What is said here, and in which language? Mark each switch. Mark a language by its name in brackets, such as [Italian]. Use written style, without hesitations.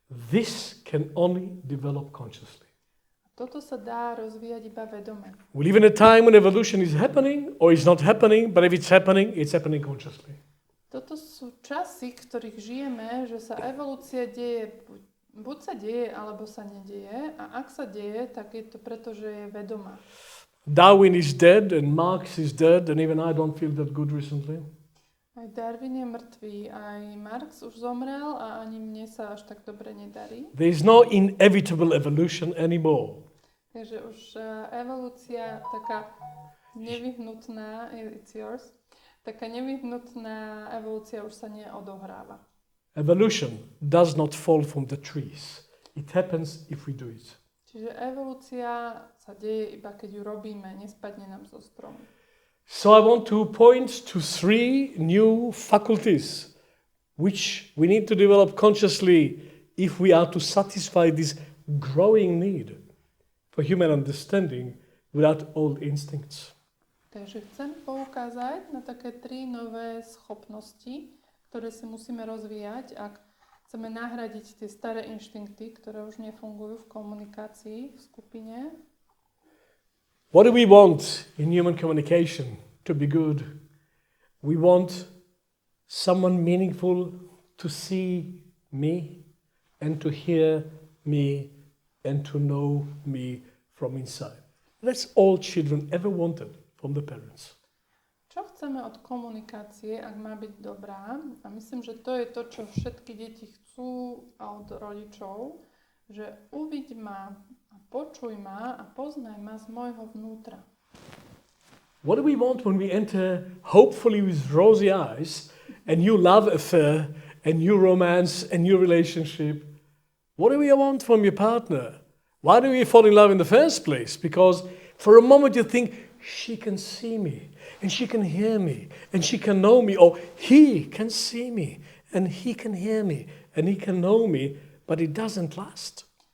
[English] This can only develop consciously. [Slovak] Toto sa dá rozvíjať iba vedome. [English] We live in a time when evolution is happening or is not happening, but if it's happening consciously. [Slovak] Toto sú časy, v ktorých žijeme, že sa evolúcia deje Buď sa deje, alebo sa nedieje. A ak sa deje, tak je to preto, že je vedomá. [English] Darwin is dead and Marx is dead and even I don't feel that good recently. [Slovak] Aj Darwin je mŕtvý, aj Marx už zomrel a ani mne sa až tak dobre nedarí. [English] There is no inevitable evolution anymore. [Slovak] Takže už evolúcia taká nevyhnutná, [English] it's yours, [Slovak] taká nevyhnutná evolúcia už sa neodohráva. [English] Evolution does not fall from the trees. It happens if we do it. [Slovak] Čiže evolúcia sa deje iba keď ju robíme, nespadne nám zo stromu. [English] So I want to point to 3 new faculties which we need to develop consciously if we are to satisfy this growing need for human understanding without old instincts. [Slovak] Takže chcem poukázať na také 3 nové schopnosti, ktoré si musíme rozvíjať, ak chceme nahradiť tie staré inštinkty, ktoré už nefungujú v komunikácii, v skupine. [English] What do we want in human communication to be good? We want someone meaningful to see me and to hear me and to know me from inside. That's all children ever wanted from the parents. [Slovak] Čo chceme od komunikácie, ak má byť dobrá? A myslím, že to je to, čo všetky deti chcú od rodičov, že uviď ma, počuj ma a poznaj ma z môjho vnútra. [English] What do we want when we enter, hopefully with rosy eyes, a new love affair, a new romance, a new relationship? What do we want from your partner? Why do we fall in love in the first place? Because for a moment you think, she can see me, and she can hear me, and she can know me, or he can see me, and he can hear me, and he can know me, but it doesn't last.